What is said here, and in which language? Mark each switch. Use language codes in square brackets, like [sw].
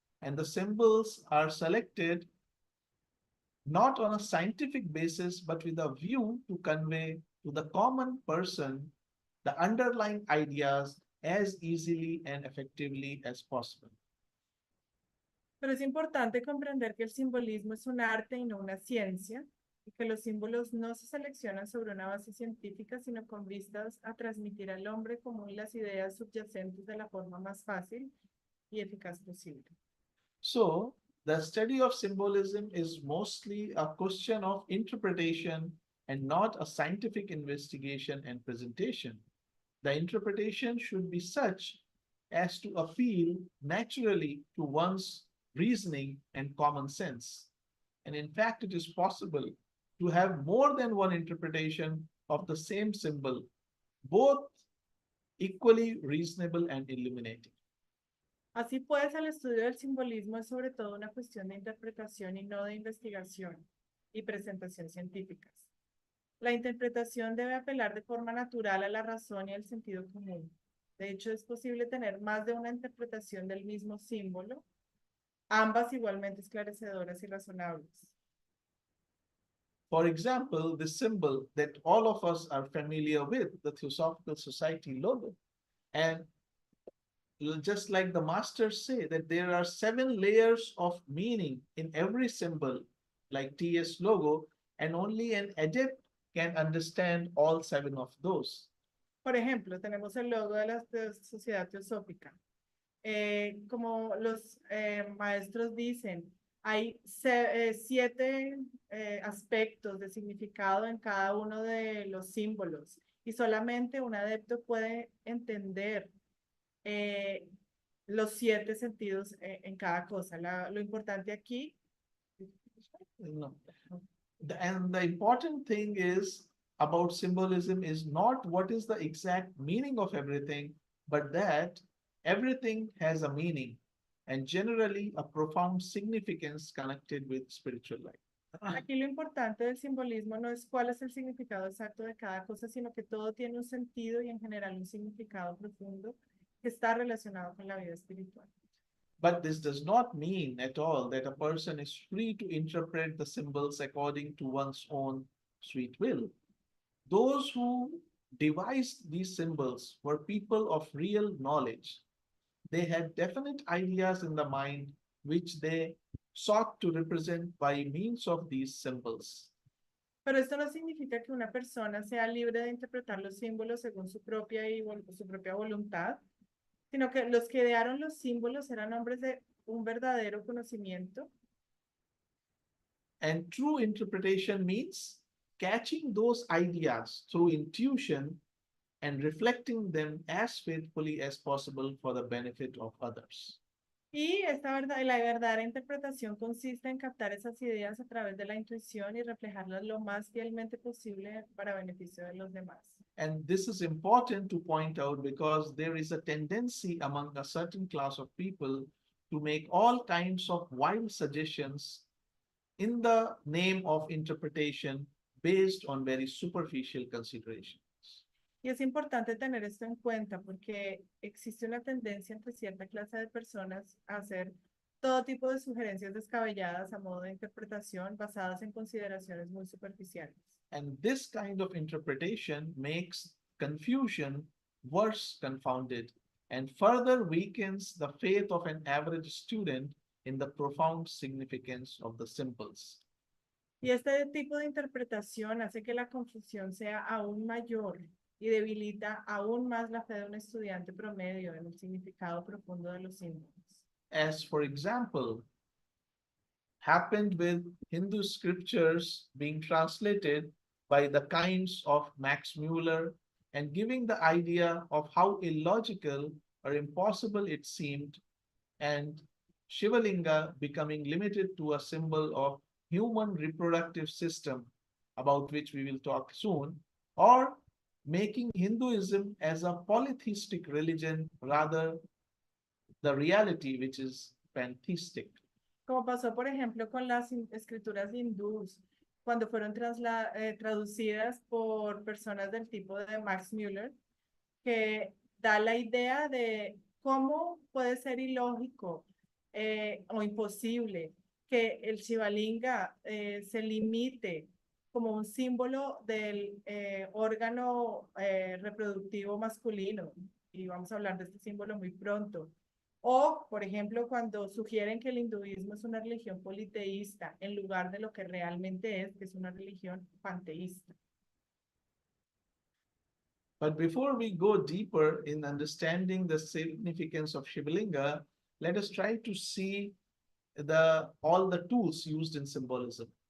[en] And the symbols are selected not on a scientific basis, but with a view to convey to the common person the underlying ideas as easily and effectively as possible. [es] Pero es importante comprender que el simbolismo es un arte y no una ciencia, y que los símbolos no se seleccionan sobre una base científica, sino con vistas a transmitir al hombre común las ideas subyacentes de la forma más fácil y eficaz posible. [en] So, the study of symbolism is mostly a question of interpretation and not a scientific investigation and presentation. The interpretation should be such as to appeal naturally to one's reasoning and common sense. And in fact, it is possible to have more than one interpretation of the same symbol, both equally reasonable and illuminating. [es] Así pues, el estudio del simbolismo es sobre todo una cuestión de interpretación y no de investigación y presentación científicas. La interpretación debe apelar de forma natural a la razón y al sentido común. De hecho, es posible tener más de una interpretación del mismo símbolo, ambas igualmente esclarecedoras y razonables. [en] For example, the symbol that all of us are familiar with, the Theosophical Society logo. And just like the masters say that there are 7 layers of meaning in every symbol, like TS logo, and only an adept can understand all 7 of those. [es] Por ejemplo, tenemos el logo de la Sociedad Teosófica. Como los maestros dicen, hay 7 aspectos de significado en cada uno de los símbolos y solamente un adepto puede entender los 7 sentidos en cada cosa. Lo importante aquí. No. [en] And the important thing is about symbolism is not what is the exact meaning of everything, but that everything has a meaning and generally a profound significance connected with spiritual life. [es] Aquí lo importante del simbolismo no es cuál es el significado exacto de cada cosa, sino que todo tiene un sentido y en general un significado profundo que está relacionado con la vida espiritual. [en] But this does not mean at all that a person is free to interpret the symbols according to one's own sweet will. Those who devised these symbols were people of real knowledge. They had definite ideas in the mind which they sought to represent by means of these symbols. [es] Pero esto no significa que una persona sea libre de interpretar los símbolos según su propia voluntad, sino que los que idearon los símbolos eran hombres de un verdadero conocimiento. [en] And true interpretation means catching those ideas through intuition and reflecting them as faithfully as possible for the benefit of others. [es] Y la verdadera interpretación consiste en captar esas ideas a través de la intuición y reflejarlas lo más fielmente posible para beneficio de los demás. [en] And this is important to point out because there is a tendency among a certain class of people to make all kinds of wild suggestions in the name of interpretation based on very superficial considerations. [es] Y es importante tener esto en cuenta porque existe una tendencia entre cierta clase de personas a hacer todo tipo de sugerencias descabelladas a modo de interpretación basadas en consideraciones muy superficiales. [en] And this kind of interpretation makes confusion worse confounded and further weakens the faith of an average student in the profound significance of the symbols. [es] Y este tipo de interpretación hace que la confusión sea aún mayor y debilita aún más la fe de un estudiante promedio en el significado profundo de los símbolos. [en] As, for example, happened with Hindu scriptures being translated by the kinds of Max Muller and giving the idea of how illogical or impossible it seemed, and Shivalinga becoming limited to a symbol of human reproductive system, about which we will talk soon, or making Hinduism as a polytheistic religion rather the reality which is pantheistic. [es] Como pasó, por ejemplo, con las escrituras hindús, cuando fueron traducidas por personas del tipo de Max Muller, que da la idea de cómo puede ser ilógico o imposible que el Shivalinga se limite como un símbolo del órgano reproductivo masculino. Y vamos a hablar de este símbolo muy pronto. O, por ejemplo, cuando sugieren que el hinduismo es una religión politeísta en lugar de lo que realmente es, que es una religión panteísta. [en] But before we go deeper in understanding the significance of Shivalinga, let us try to see all the tools used in symbolism.